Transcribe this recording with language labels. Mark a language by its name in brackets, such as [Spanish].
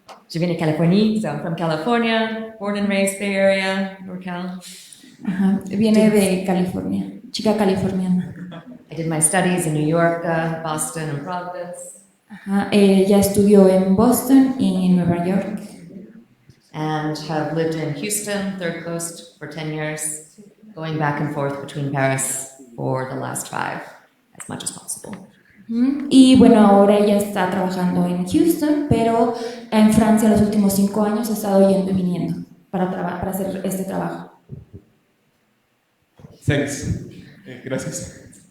[Spanish] Yo vine de California, [English] so I'm from California, born and raised Bay Area, NorCal. [Spanish] Ajá, viene de California, chica californiana. [English] I did my studies in New York, Boston, and Providence. [Spanish] Ajá, ella estudió en Boston y en Nueva York. [English] And have lived in Houston, Third Coast, for 10 years, going back and forth between Paris for the last 5, as much as possible. [Spanish] Y bueno, ahora ella está trabajando en Houston, pero en Francia los últimos 5 años ha estado yendo y viniendo para hacer este trabajo. [English] Thanks. [Spanish] Gracias.